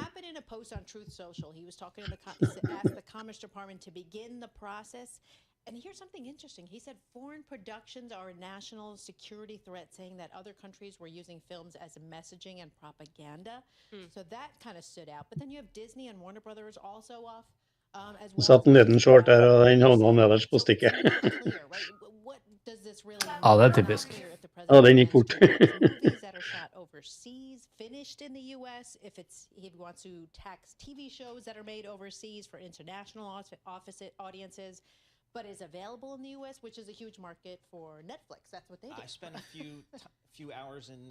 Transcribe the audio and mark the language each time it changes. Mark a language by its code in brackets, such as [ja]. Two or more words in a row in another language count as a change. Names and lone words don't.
[en] it happened in a post on Truth Social. He was talking to asked the Commerce Department to begin the process. And here's something interesting. He said foreign productions are a national security threat, saying that other countries were using films as messaging and propaganda. So that kind of stood out. But then you have Disney and Warner Brothers also off as well. [no] Satt en liten short der, og den havna nederst på stikket. [en] What does this really mean? [no] Ja, det er typisk. Ja, den gikk fort. [en] Movies that are shot overseas, finished in the U.S. If he wants to tax TV shows that are made overseas for international audiences, but is available in the U.S., which is a huge market for Netflix. That's what they do. I spent a few hours in